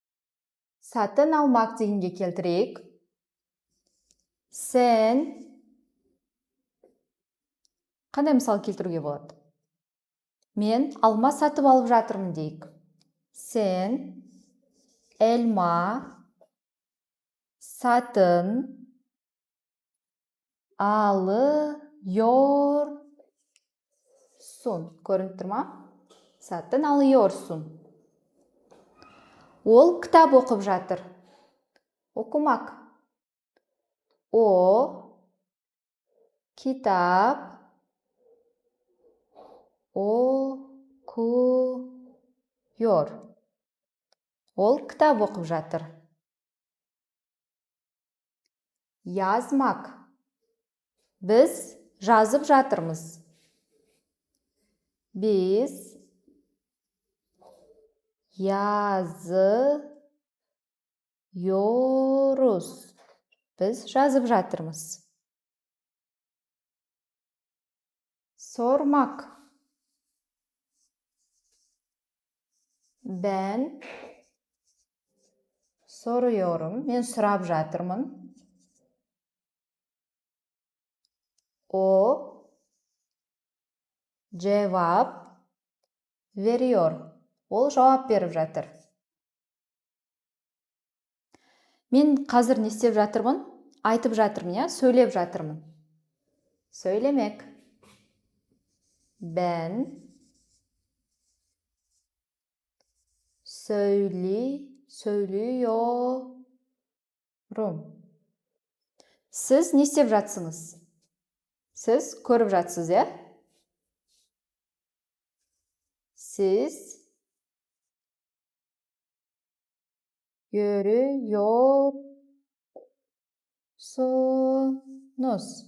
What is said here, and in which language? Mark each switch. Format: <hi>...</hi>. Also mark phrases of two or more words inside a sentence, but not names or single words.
<tr>Satın almak</tr> <kk>дегенге келтірейік. Sen Қандай мысал келтіруге болады? Мен алма сатып алып жатырмын дейік.</kk> <tr>Сен elma satın alıyorsun.</tr> <kk>Көрініп тұр ма?</kk> <tr>Satın alıyorsun.</tr> <kk>Ол кітап оқып жатыр.</kk> <tr>Okumak. O kitap okuyor.</tr> <kk>Ол кітап оқып жатыр. Yazmak. Біз жазып жатырмыз.</kk> <tr>Biz yazıyoruz.</tr> <kk>Біз жазып жатырмыз.</kk> <tr>Sormak. Ben soruyorum.</tr> <kk>Мен сұрап жатырмын.</kk> <tr>O cevap veriyor.</tr> <kk>Ол жауап беріп жатыр. Мен қазір не істеп жатырмын? Айтып жатырмын, я? Сөйлеп жатырмын.</kk> <tr>Söylemek. Ben söylüyorum.</tr> <kk>Сіз не істеп жатсыңыз? Сіз көріп жатсыз, я?</kk> <tr>Siz görüyorsunuz.</tr>